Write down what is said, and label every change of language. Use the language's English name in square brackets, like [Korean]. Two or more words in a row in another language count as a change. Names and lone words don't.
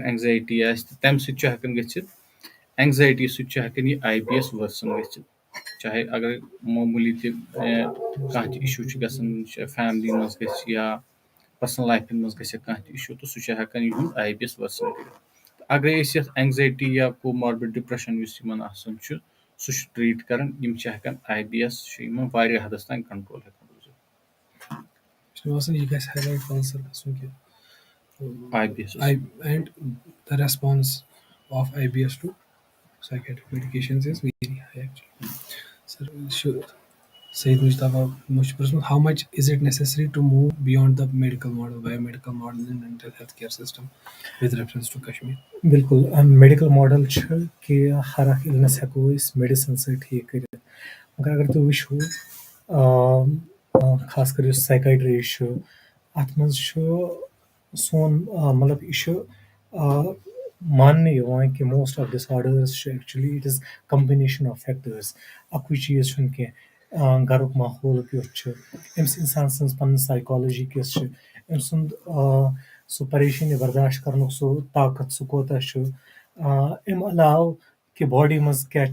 [Kashmiri] اینزایٹی آسہِ تہٕ تَمہِ سۭتۍ چھُ ہٮ۪کان گٔژھِتھ اینزایٹی سۭتۍ چھُ ہٮ۪کان یہِ IBS ؤرسن گٔژھِتھ چاہے اَگر معموٗلی تہِ کانٛہہ تہِ اِشوٗ چھُ گژھان چاہے فیملی منٛز گژھِ یا [English] personal life [Kashmiri] منٛز گژھِ کانٛہہ تہِ اِشوٗ تہٕ سُہ چھُ ہٮ۪کان یِہُنٛد IBS ؤرسن کٔرِتھ اَگرے أسۍ یَتھ اینزایٹی یا [English] comorbid depression [Kashmiri] یُس یِمن آسان چھُ سُہ چھُ ٹریٖٹ کران یِم چھِ ہٮ۪کان IBS چھُ یِمن واریاہ حدس تانۍ کنٹرول ہٮ۪کان روٗزِتھ. مےٚ باسان یہِ گژھِ [English] high light answer [Kashmiri] گژھُن کہِ IBS [English] and the response of IBS to psychiatric medications is very high actually. Sir, Sayyid Mujtaba Mush prutzmut, how much is it necessary to move beyond the medical model, biomedical model in mental health care system with reference to Kashmir? [Kashmiri] بالکل [English] medical model [Kashmiri] چھُ کہِ ہر اکھ اِلنس ہٮ۪کو أسۍ میڈِسن سۭتۍ ٹھیٖک کٔرِتھ مگر اگر تُہۍ وٕچھو خاص کر یُس سایکایٹری چھُ اَتھ منٛز چھُ سون مطلب یہِ چھُ ماننہٕ یِوان کہِ [English] most of disorders [Kashmiri] چھِ [English] actually it is combination of factors [Kashmiri] اَکُے چیٖز چھُنہٕ کینٛہہ گرُک ماحول کیُتھ چھُ أمِس اِنسان سٕنٛز پنٕنۍ سایکالجی کِژھ چھِ أمۍ سُنٛد سُہ پریشٲنی برداشت کرنُک سُہ طاقت سُہ کوتاہ چھُ اَمہِ علاوٕ کہِ باڈی منٛز کیاہ